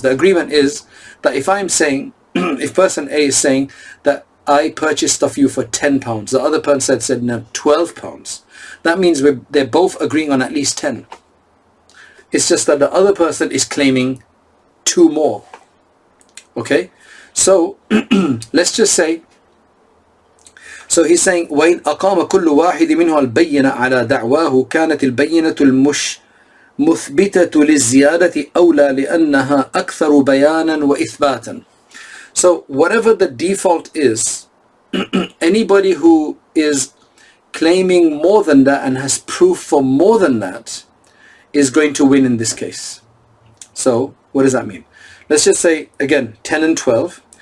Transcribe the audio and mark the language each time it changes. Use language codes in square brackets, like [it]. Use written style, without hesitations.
[en] The agreement is that if I'm saying, if person A is saying that I purchased off you for £10, the other person said no, £12. That means they're both agreeing on at least 10. It's just that the other person is claiming 2 more. Okay? So, let's just say, so he's saying, [ar] وَإِنْ أَقَامَ كُلُّ وَاحِدٍ مِنْهُ الْبَيِّنَ عَلَى دَعْوَاهُ كَانَتِ الْبَيِّنَةُ الْمُثْبِتَةُ لِلزِّيَادَةِ أَوْلَى لِأَنَّهَا أَكْثَرُ بَيَانًا وَإِثْبَاتًا. [en] So, whatever the default is, anybody who is claiming more than that and has proof for more than that is going to win in this case. So what does that mean? Let's just say again 10 and 12.